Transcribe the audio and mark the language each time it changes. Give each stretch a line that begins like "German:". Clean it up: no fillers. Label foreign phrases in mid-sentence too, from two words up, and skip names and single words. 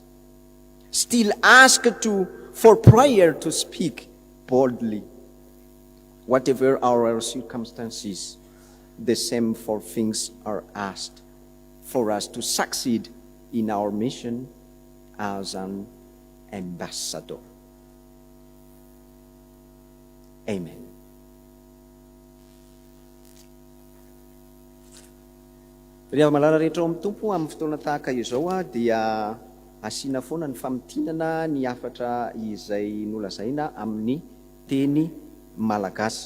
English: Still asked for prayer to speak boldly. Whatever our circumstances, the same four things are asked for us to succeed in our mission as an ambassador. Amen.
Malagasy: Rehefa malala rehetra ao amin'ny tompo amin'ny fotoana tahaka izao dia asiana foana ny famitinana ny afatra izay nolazaina amin'ny teny malagasy.